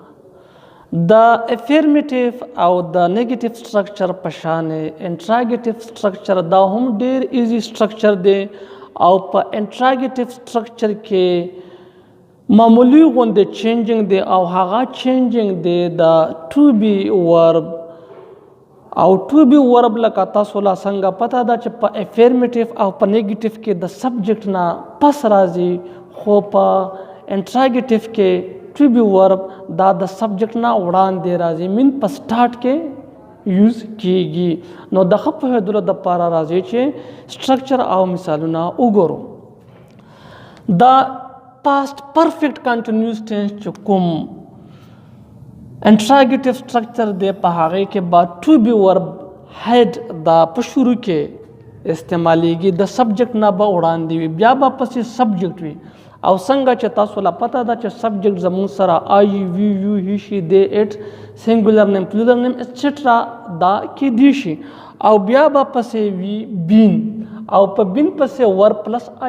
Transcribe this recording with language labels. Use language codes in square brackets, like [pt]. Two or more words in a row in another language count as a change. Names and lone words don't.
[ps] د افرمیټیو او د [en] negative structure [ps] په شان [en] interrogative structure [ps] دا هم ډیر [en] easy structure [ps] دی، او په [en] interrogative structure [ps] کې معمولی غوندې چینجنګ دی، او هغه چینجنګ دی د [en] to be verb. [ps] او [en] to be verb [ps] لکه تاسو لا څنګه پته ده چې په افرمیټیو او په نیگیټیو کې د سبجیکټ نه پس راځي، خو په انټراګیټیو کې [en] to be verb [ps] da [en] the subject [ps] na وړاندې راځي mean په start کې use کیږي. نو د ښه پوهېدلو دپاره راځي چې structure او مثالونه وګورو. دا [en] past perfect continuous tense [ps] چې کوم [en] interrogative structure [ps] دی په هغې کې به [en] to be verb head [ps] دا په شروع کې استعمالیږي د سبجیکټ نه به وړاندې وي بیا به پسې سبجیکټ وي او څنګه چې تاسو له پته ده چې سبجیکټ زموږ سره [en] I we you he she they it singular noun plural noun etcetera [ps] دا کېدی شي او بیا به پسې وي بین او په بین پسې ور پلس آی